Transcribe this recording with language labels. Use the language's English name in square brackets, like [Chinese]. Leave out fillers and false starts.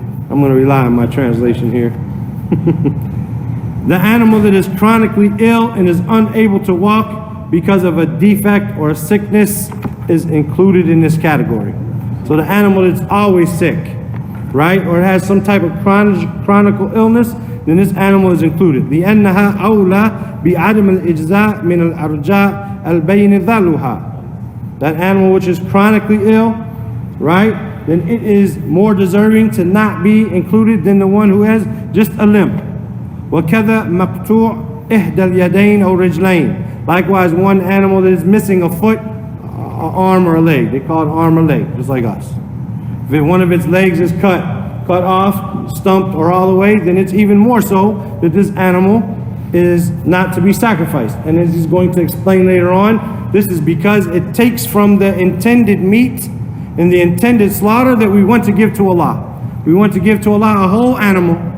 [English] I'm going to rely on my translation here. The animal that is chronically ill and is unable to walk because of a defect or a sickness is included in this category. So the animal that's always sick, right, or has some type of chronic illness, then this animal is included. [Arabic] لأنها أولى بعدم الإجزاء من الأرجاء البين ذلها. [English] That animal which is chronically ill, right, then it is more deserving to not be included than the one who has just a limp. [Arabic] وكذا مقطوع إحدى اليدين أو رجلين. [English] Likewise, one animal that is missing a foot, an arm or a leg. They call it arm or leg, just like us. If one of its legs is cut off, stumped, or all the way, then it's even more so that this animal is not to be sacrificed. And as he's going to explain later on, this is because it takes from the intended meat and the intended slaughter that we want to give to Allah. We want to give to Allah a whole animal,